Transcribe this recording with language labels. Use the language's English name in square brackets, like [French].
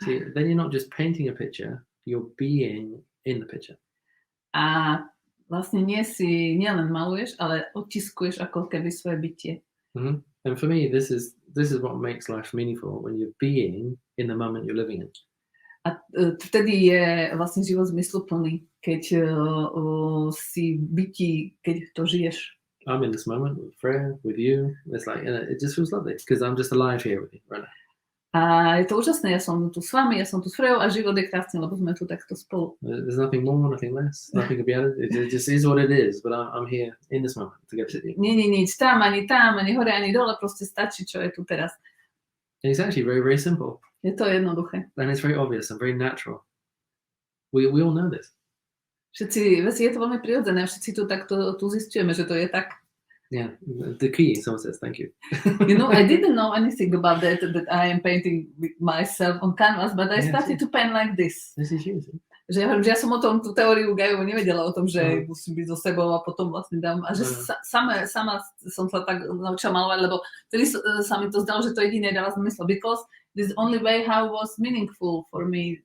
[English] See, then you're not just painting a picture, you're being in the picture. [Slovak] A vlastne nielen maluješ, ale odtiskuješ ako keby svoje bytie. [English] And for me, this is what makes life meaningful, when you're being in the moment you're living in. [Slovak] A vtedy je vlastne život zmysluplný, keď si bytí, keď to žiješ. [English] I'm in this moment with Freya, with you. It's like, it just feels lovely because I'm just alive here with you right now. [Slovak] A je to úžasné, ja som tu s vami, ja som tu s Frejou a život je krásny, lebo sme tu takto spolu. [English] There's nothing more, nothing less, nothing to be added. It just is what it is, but I'm here in this moment to get to you. [Slovak] Nie, nič tam, ani hore, ani dole, proste stačí, čo je tu teraz. [English] And it's actually very, very simple. [Slovak] Je to jednoduché. [English] And it's very obvious and very natural. We all know this. [Slovak] Všetci, je to veľmi prirodzené, všetci tu zistujeme, že to je tak. [English] Yeah, the key, someone says, thank you. You know, I didn't know anything about that I am painting with myself on canvas, but I started to paint like this. This is you. [Slovak] Že ja som o tom, tú teóriu Gaju nevedela o tom, že musím byť so sebou a potom vlastne dám. A že sama som sa tak naučila malovať, lebo vtedy sa mi to zdalo, že to jediné dáva zmysel, [English] because this is the only way how it was meaningful for me.